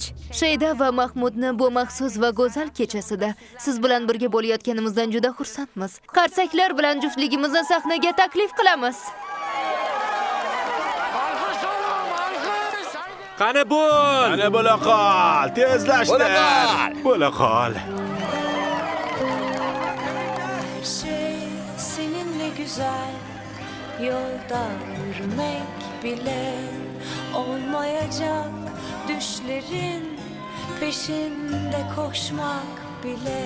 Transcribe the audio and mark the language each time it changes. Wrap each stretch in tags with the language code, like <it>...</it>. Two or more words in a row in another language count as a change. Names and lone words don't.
<uz>Shayda va Mahmudni bu maxsus va go'zal kechasida siz bilan birga bo'layotganimizdan juda xursandmiz. Qarsaklar bilan juftligimizni sahnaga taklif qilamiz. Qani bo'l! Ana bo'la qol, tezlashtir. Bo'la qol.</uz> <tr>Her şey seninle güzel. Yolda yürümek bile olmayacak, düşlerin peşinde koşmak bile.</tr>